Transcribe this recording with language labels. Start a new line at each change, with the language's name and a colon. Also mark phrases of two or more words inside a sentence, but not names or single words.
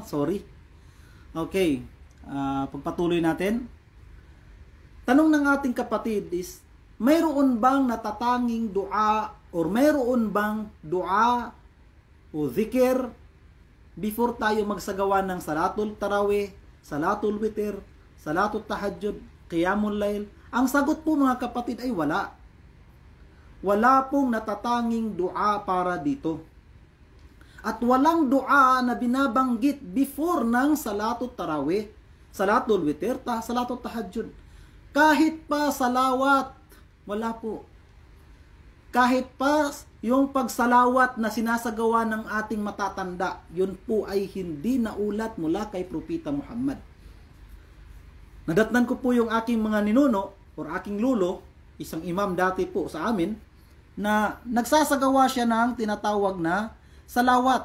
Filipino: Sorry. Okay. Pagpatuloy natin. Tanong ng ating kapatid is, mayroon bang natatanging dua or mayroon bang dua o zikir before tayo magsagawa ng
Arabic: صلاة التراويح صلاة الوتر صلاة التهجد قيام الليل?
Filipino: Ang sagot po mga kapatid ay wala. Wala pong natatanging dua para dito. At walang dua na binabanggit before ng
Arabic: صلاة التراويح صلاة الوتر صلاة التهجد.
Filipino: Kahit pa salawat, wala po. Kahit pa yung pagsalawat na sinasagawa ng ating matatanda, yun po ay hindi naulat mula kay Propeta Muhammad. Nadatnan ko po yung aking mga ninuno or aking lulo, isang imam dati po sa amin, na nagsasagawa siya ng tinatawag na salawat.